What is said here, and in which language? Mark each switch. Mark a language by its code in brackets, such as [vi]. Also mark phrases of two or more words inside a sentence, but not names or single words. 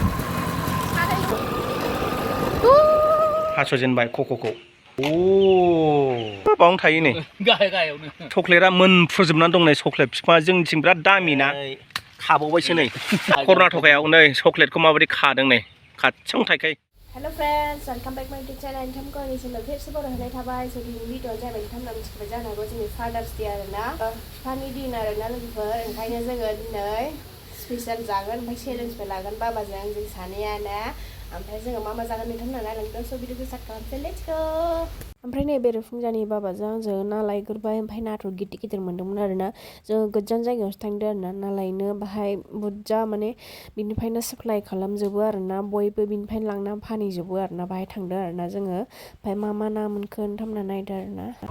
[brx] हास'जेनबाय कक'खौ बावनो थायो नै गाहायावनो चक्लेटआ मोनफ्रुजोबनानै दं नै चक्लेट बिफाङा जोंनिथिं बिराद दामि ना खाबावबायसो नै कर्नाटकायाव नै चक्लेटखौ माबायदि खादों नै खाथियावनो थायखायो [en] Hello friends, welcome back to my channel. [brx] नोंथांखौ आंनि चेनेलाव खेबसे बरायनाय थाबाय। स' दिनैनि भिडिअ'आ जाबाय नोंथांमोना मिथिखाबाय जानो हागौ जोंनि फादार्स डे आरोना बिफानि दिन आरोना लोगोफोर ओंखायनो जोङो दिनै स्पेसियेल जागोन ओमफ्राय चेलेन्जबो लागोन बाबाजों जों सानैयानो ओमफ्राय जोङो मा जागोन नोंथांमोना नायलांदों स' भिडिअ'खौ स्टार्ट खालामसै [en] let's go [brx] ओमफ्राय नै बेरेफुंजानि बाबाजों आंजों ना लायग्रोबाय ओमफ्राय नाथुर गिदिर गिदिर मोन्दोंमोन आरोना जोङो गोजान जायगायावसो थांदों आरोना ना लायनो बाहाय बुरजा माने बिनिफ्रायनो साप्लाय खालामजोबो आरोना बयबो बिनिफ्रायनो लांना फानहैजोबो आरोना बाहाय थांदों आरोना जोङो ओमफ्राय मा ना मोनखो नोंथांमोना नायदो आरोना